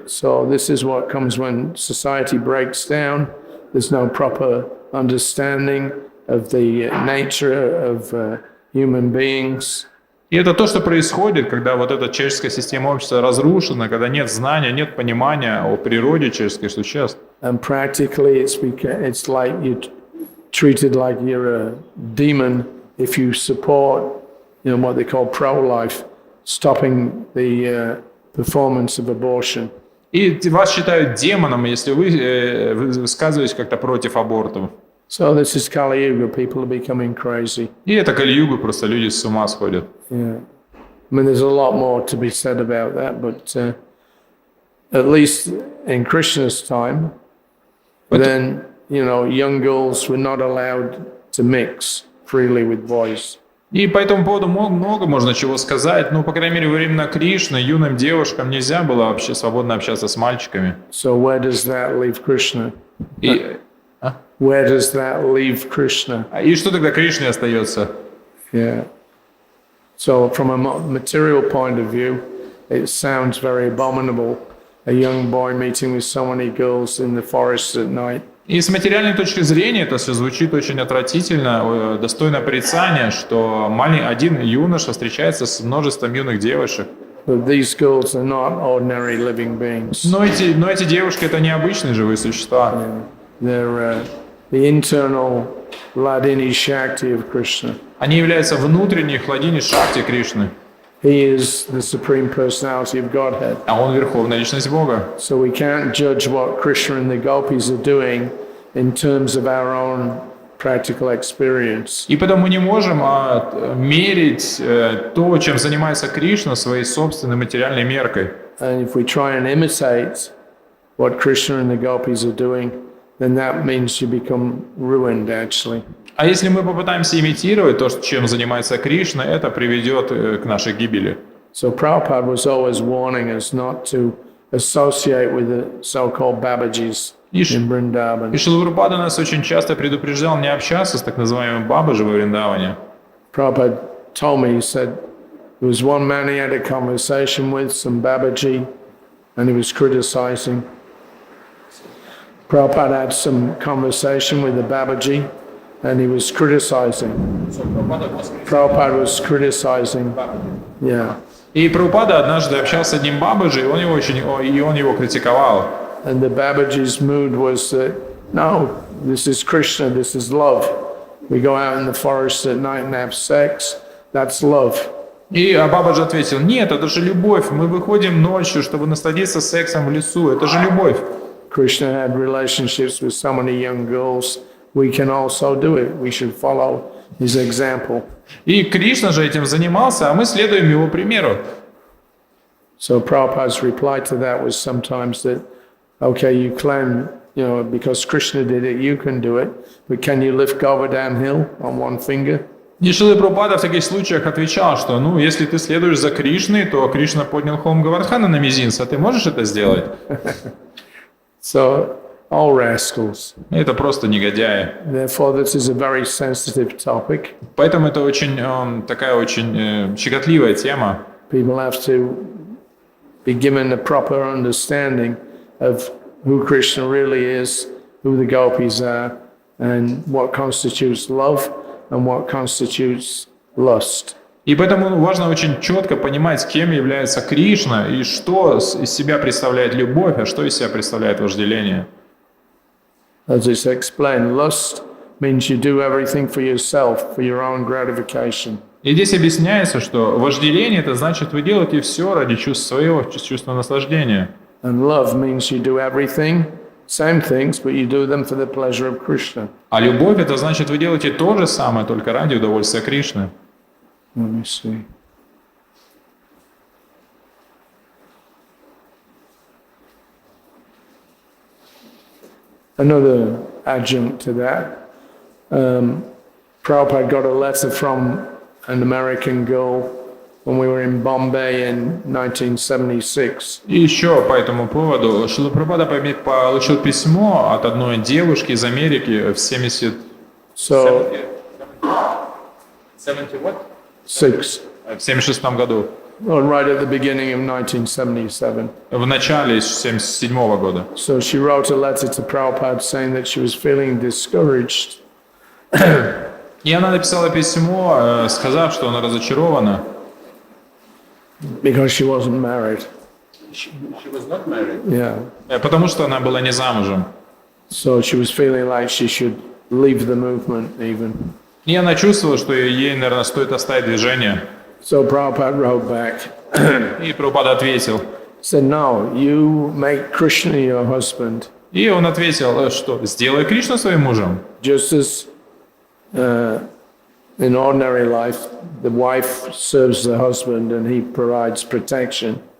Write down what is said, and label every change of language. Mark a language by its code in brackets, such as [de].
[en] So this is what comes when society breaks down. There's no proper understanding of the nature of human beings. [ru] И это то, что происходит, когда вот эта человеческая система общества разрушена, когда нет знания, нет понимания о природе человеческих существ. [en] And practically it's like you're treated like you're a demon if you support, what they call pro-life, stopping the performance of abortion. [ru] И вас считают демоном, если вы высказываетесь как-то против абортов. [en] So this is Kali Yuga, people are becoming crazy. [ru] И это Кали-юга, просто люди с ума сходят. [en] Yeah. I mean, there's a lot more to be said about that, but at least in Krishna's time, then, young girls were not allowed to mix freely with boys. [ru] И по этому поводу много можно чего сказать, но, по крайней мере, во времена Кришны юным девушкам нельзя было вообще свободно общаться с мальчиками. [en] So where does that leave Krishna? [ru] И, [en] Where does that leave Krishna? [ru] и что тогда Кришне остается? [en] Yeah. So from a material point of view, it sounds very abominable. A young boy meeting with so many girls in the forest at night. [ru] И с материальной точки зрения это все звучит очень отвратительно, достойно порицания, что один юноша встречается с множеством юных девушек. [en] But these girls are not ordinary living beings. [ru] Но эти девушки это необычные живые существа. [en] They're the internal Hladini Shakti of Krishna. [ru] Они являются внутренней хладини Шакти Кришны. [en] He is the supreme personality of Godhead. [ru] А он верховная личность Бога. [en] So we can't judge what Krishna and the gopis are doing in terms of our own practical experience. [ru] И потому мы не можем мерить то, чем занимается Кришна, своей собственной материальной меркой. [en] And if we try and imitate what Krishna and the gopis are doing, then that means you become ruined actually. [ru] А если мы попытаемся имитировать то, чем занимается Кришна, это приведет к нашей гибели. [en] So Prabhupada was always warning us not to associate with the so-called Babajis in Vrindavan. [ru] И Шрила Прабхупада нас очень часто предупреждал не общаться с так называемыми бабаджи во Вриндаване. [en] Prabhupada told me, he said, there was one man he had a conversation with, some Babaji, and he was criticizing. Prabhupada had some conversation with the Babaji, and he was criticizing. Prabhupada was criticizing. Yeah. [ru] И Прабхупада однажды общался с одним бабаджи, и он его критиковал. [en] And the Babaji's mood was that, no, this is Krishna, this is love. We go out in the forest at night and have sex, that's love. [ru] И бабаджи ответил, нет, это же любовь, мы выходим ночью, чтобы насладиться сексом в лесу, это же любовь. [en] Krishna had relationships with so many young girls, we can also do it. We should follow his example. [ru] И Кришна же этим занимался, а мы следуем его примеру. [en] So Prabhupada's reply to that was sometimes that, okay, you claim, because Krishna did it, you can do it, but can you lift Govardhan hill on one finger? [ru] И Шрила Прабхупада в таких случаях отвечал, что, если ты следуешь за Кришной, то Кришна поднял холм Гавардхана на мизинце, а ты можешь это сделать? [en] So, all rascals. [ru] Это просто негодяи. [en] Therefore, this is a very sensitive topic. [ru] Поэтому это такая очень щекотливая тема. [en] People have to be given a proper understanding of who Krishna really is, who the gopis are, and what constitutes love and what constitutes lust. [ru] И поэтому важно очень четко понимать, кем является Кришна и что из себя представляет любовь, а что из себя представляет вожделение. [en] As it's explained, lust means you do everything for yourself, for your own gratification. [ru] И здесь объясняется, что вожделение – это значит, вы делаете все ради чувств своего, чувства наслаждения. [en] And love means you do everything, same things, but you do them for the pleasure of Krishna. [ru] А любовь – это значит, вы делаете то же самое, только ради удовольствия Кришны. [en] Let me see. Another adjunct to that, Prabhupada got a letter from an American girl when we were in Bombay in 1976. [ru] И еще по этому поводу Шрила Прабхупада получил письмо от одной девушки из Америки в 70... [en] So, 70 what? [ru] в 76 году. [en] Well, right at the beginning of 1977. [ru] В начале 77 года. [en] So she wrote a letter to Prabhupada saying that she was feeling discouraged. [ru] И она написала письмо, сказав, что она разочарована. [en] Because she wasn't married. She was not married. Yeah. [ru] Потому что она была не замужем. [en] So she was feeling like she should leave the movement even. [ru] И она чувствовала, что ей, наверное, стоит оставить движение. [en] So Prabhupada wrote back. [ru] И Прабхупада ответил. [en] Said, no, you make Krishna your husband. [ru] И он ответил, что сделай Кришну своим мужем. [en] Just as in ordinary life, the wife serves the husband and he provides protection.